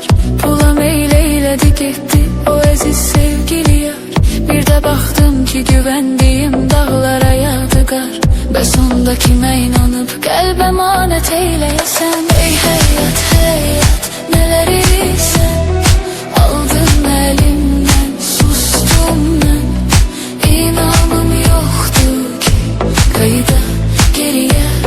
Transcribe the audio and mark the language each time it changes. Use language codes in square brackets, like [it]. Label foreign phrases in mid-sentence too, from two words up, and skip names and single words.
[tr] Pula meyleyledi gitti o eziz sevgili yar. Bir de baktım ki güvendiğim dağlara yağdı kar. [az] Bəs onda kimə inanıp qəlb əmanət eyləyəsən? Ey həyat həyat nələri sən aldın əlimdən, sustum mən. İnanım yoxdur ki qayıda geriyə.